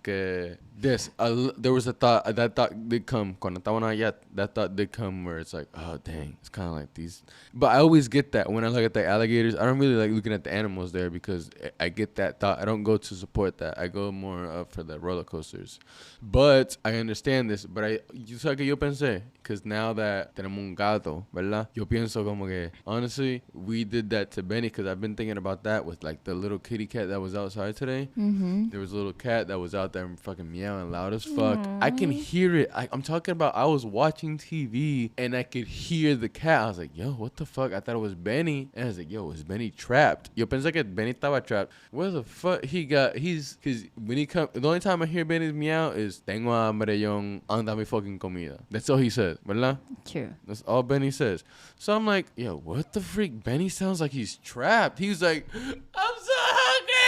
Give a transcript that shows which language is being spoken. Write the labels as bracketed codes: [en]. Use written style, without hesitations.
[en] There was a thought that did come [es] cuando estaban allá. [en] That thought did come where it's like, oh dang, it's kind of like these. But I always get that when I look at the alligators. I don't really like looking at the animals there because I get that thought. I don't go to support that. I go more up for the roller coasters. But I understand this. But you [es] sabes que yo pensé, [en] because now that [es] tenemos un gato, ¿verdad? Yo pienso como que [en] honestly we did that to Benny because I've been thinking about that with like the little kitty cat that was outside today. There was a little cat that was out there and fucking meowing loud as fuck. I can hear it. I'm talking about I was watching TV and I could hear the cat. I was like, yo, what the fuck? I thought it was Benny. And I was like, yo, is Benny trapped? [es] Yo pensé que Benny estaba [en] trapped. Where the fuck because when he come, the only time I hear Benny's meow is [es] tengo hambre, young, anda mi fucking comida. [en] That's all he said, ¿verdad? True. That's all Benny says. So I'm like, yo, what the freak? Benny sounds like he's trapped. He's like, I'm so hungry.